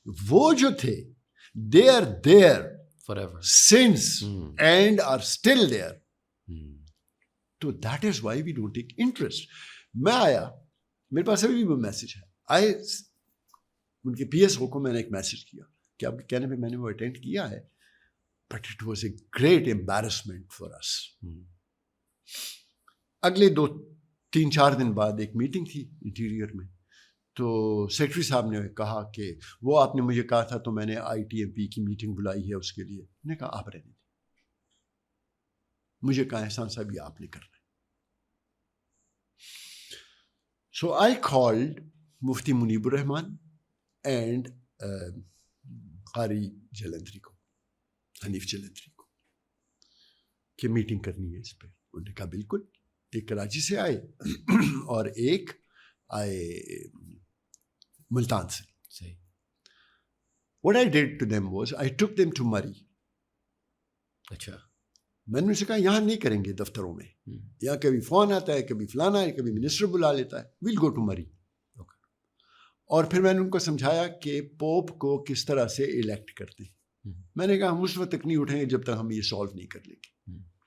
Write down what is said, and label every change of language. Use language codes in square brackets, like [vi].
[ur] وہ جو تھے [en] they are there forever since and are still there. So that is why we don't take interest. [ur] میں آیا, میرے پاس ابھی بھی وہ میسج ہے. ان کے پی ایس او کو میں نے ایک میسج کیا کہ آپ کے کہنے پہ میں نے وہ اٹینڈ کیا ہے, [en] But it was a great embarrassment for us. [ur] اگلے 2-3-4 دن بعد ایک میٹنگ تھی انٹیریئر میں, تو سیکرٹری صاحب نے کہا کہ وہ آپ نے مجھے کہا تھا تو میں نے آئی ٹی ایم پی کی میٹنگ بلائی ہے اس کے لیے. میں نے کہا آپ رہنے دیں, مجھے کہا احسان صاحب یہ آپ نے کرنا ہے. [en] So I called [ur] Mufti Muneeb Rahman and قاری جلندری کو, حنیف جلندری کو, کہ میٹنگ کرنی ہے اس پہ. انہوں نے کہا بالکل. ایک کراچی سے آئے اور ایک آئے ملتان سے. صحیح. [en] What I did to them was I took them to Murree. [ur] اچھا. میں نے ان سے کہا یہاں نہیں کریں گے دفتروں میں, یہاں کبھی فون آتا ہے, کبھی فلانا ہے, کبھی منسٹر بلا لیتا ہے. [en] Well go to Murree. [ur] اور پھر میں نے ان کو سمجھایا کہ پوپ کو کس طرح سے الیکٹ کرتے ہیں. میں نے کہا ہم اس وقت تک نہیں اٹھیں گے جب تک ہم یہ سالو نہیں کر لیں گے.